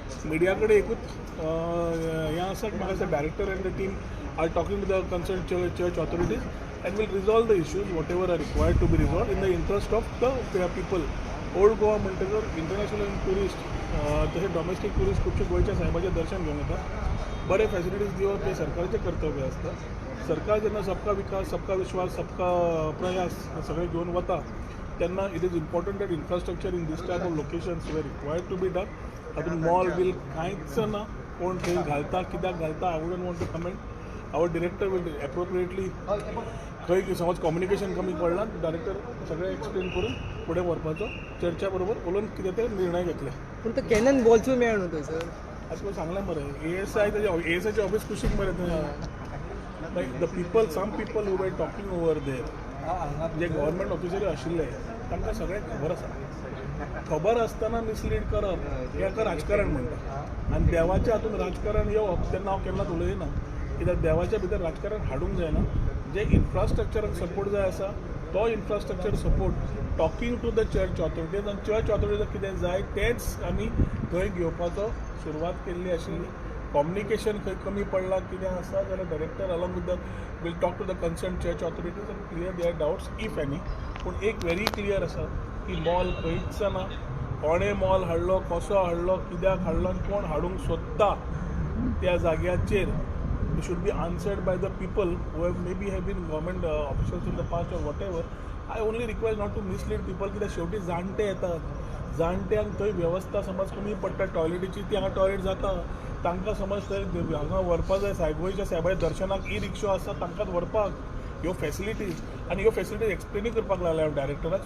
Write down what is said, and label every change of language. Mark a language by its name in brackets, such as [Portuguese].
[Goan Konkani] Media कडेन एकूच हें आसा की म्हाका [English] Director and the team are talking to the concern church authorities and will resolve the issues whatever are required to be resolved in the interest of the people. [Goan Konkani] Old Goa म्हणटकर international tourist तसे domestic tourist खुबशे गोंयच्या सायबाचें दर्शन घेवन येतात. बरे facilities दिवप हे सरकारचें कर्तव्य आसता. सरकार जेन्ना सबका विकास, सबका विश्वास, सबका प्रयास सगळें घेवन वता तेन्ना [English] It is important that infrastructure in these type of locations we required to be done. [Goan Konkani] हातूंत मॉल बील कांयच ना. कोण थंय घालता, कित्याक घालता, [English] I wouldn't want to comment. Our director will appropriately [Goan Konkani] खंय समज कम्युनिकेशन कमी पडलां डायरेक्टर सगळें एक्सप्लेन करून फुडें व्हरपाचो चर्चा बरोबर उलोवन कितें ते निर्णय घेतले. पूण तो कॅनन बॉल्सूय मेळ्ळा न्हू थंय सर. आतां तुका सांगलें मरे ASI ASIचें ऑफिस कुशीक मरे थंय. [English] like the people, some people who were talking over there [Goan Konkani] J government ऑफिसरी आशिल्ले तांकां सगळें खबर आसा. खबर आसतना मिसलीड करप हेका राजकारण म्हणटा. आनी देवाच्या हातूंत राजकारण येवप तेन्ना हांव केन्नाच उलयना. कित्याक देवाच्या भितर राजकारण हाडूंक जायना. जे इन्फ्रास्ट्रक्चराक सपोर्ट जाय आसा तो infrastructure support [English] talking to the church authorities [Goan Konkani] आनी चर्च ऑथॉरिटीजाक कितें जाय तेंच आमी थंय घेवपाचो सुरवात केल्ली आशिल्ली. कम्युनिकेशन खंय कमी पडलां कितें आसा जाल्यार director [English] along with the will talk to the concern church authorities [Goan Konkani] आनी [English] Clear their doubts if any. [Goan Konkani] पूण एक व्हेरी क्लियर आसा की मॉल खंयच ना. कोणें मॉल हाडलो, कसो हाडलो, कित्याक हाडलो आनी कोण हाडूंक सोदता त्या जाग्याचेर [English] it should be answered by the people who have been government officials in the past or whatever. I only request not to mislead people [Goan Konkani] की शेवटी जाणटे येतात. जाणट्यांक थंय वेवस्था समज कमी पडटा टॉयलेटीची, ती हांगा टॉयलेट जाता, तांकां समज थंय हांगा व्हरपा जाय गोंयच्या सायबाच्या दर्शनाक ई रिक्षा आसा तांकांच व्हरपाक ह्यो फॅसिलिटीज आनी ह्यो फॅसिलिटीज एक्सप्लेनूय करपाक लागल्या हांव डायरेक्टराक.